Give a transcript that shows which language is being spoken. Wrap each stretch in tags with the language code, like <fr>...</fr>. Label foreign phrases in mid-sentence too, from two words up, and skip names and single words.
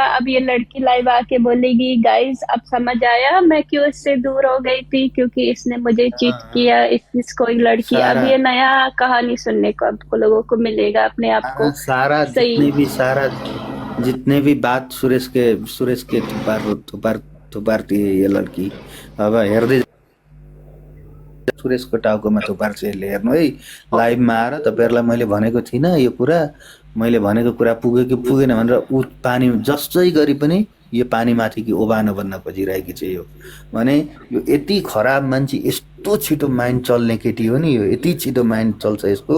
<hi>अब ये लड़की लाइव आके बोलेगी गाइस अब समझ आया मैं क्यों इससे दूर हो गई थी, क्योंकि इसने मुझे चीट किया, इसको एक लड़की। अब ये नया कहानी सुनने को आपको लोगों को मिलेगा अपने आप को। सारा जितने भी बात सुरेश के थुपारती है ये लड़की।</hi> <ne>अब हेर्दै सुरेशको टाउकोमा थुपार्छ यसले, हेर्नु है लाइभमा आएर तपाईँहरूलाई मैले भनेको थिइनँ यो कुरा, मैले भनेको कुरा पुग्यो कि पुगेन भनेर ऊ पानी जसै गरी पनि यो पानीमाथि कि ओबानो बन्न खोजिरहेकी छ। यो भने यो यति खराब मान्छे, यस्तो छिटो माइन्ड चल्ने केटी हो नि, यो यति छिटो माइन्ड चल्छ यसको।</ne>